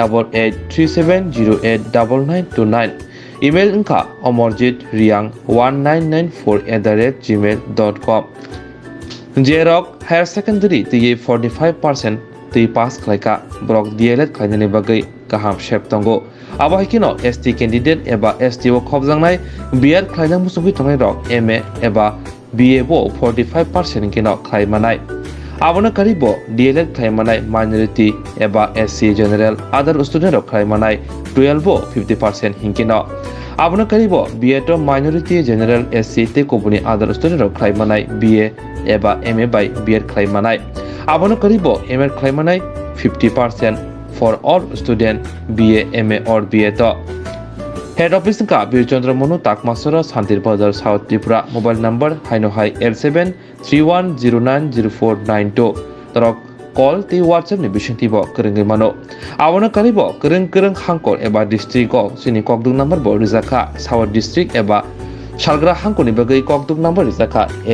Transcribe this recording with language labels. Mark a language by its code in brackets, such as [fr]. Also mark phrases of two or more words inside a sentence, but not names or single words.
[trp] 8837089929 email ka omorjitriang1994@gmail.com Jerok Higher Secondary tei 45% tei pass khlaika brok DLED khlainani bagai kaham shep tongo abo hikino [en] ST candidate [trp] eba STO khobjangnai BR khlainang musungui tongnai rok MA eba BA bo 45% kino khlaimanai abona karibo DLED khlaimanai minority eba [en] SC general other student [trp] rok khlaimanai 12 bo 50% hinkino abona karibo BA to [en] minority general SC [trp] te kobuni [en] other student [trp] rok khlaimanai BA eba MA [en] by BR [trp] khlaimanai abona karibo MA khlaimanai 50% [en] for all student BA MA or BA [trp] to Head Office ka Birchandra Monu Takmasora Santir Bazar South Tripura [en] mobile number [trp] haino hai L731090492 torok call ti WhatsApp ni bishinti bo kurungai mano abona karibo kurung hangkor eba district ko sini kokduk number bo rizaka South district eba Salgra hangko ni bagai kokduk number rizaka